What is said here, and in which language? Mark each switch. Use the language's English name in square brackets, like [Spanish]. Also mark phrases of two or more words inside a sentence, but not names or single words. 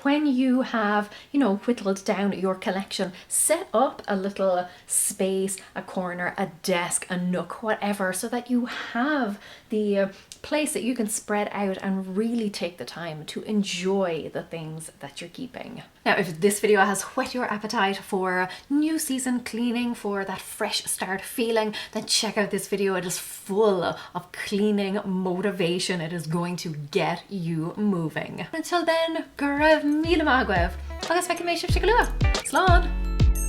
[English] When you have, whittled down your collection, set up a little space, a corner, a desk, a nook, whatever, so that you have the place that you can spread out and really take the time to enjoy the things that you're keeping. Now, if this video has whet your appetite for new season cleaning, for that fresh start feeling, then check out this video. It is full of cleaning motivation. It is going to get you moving. Until then, [Irish] go raibh míle maith agaibh, agus feicim mé sibh go luath. Slán!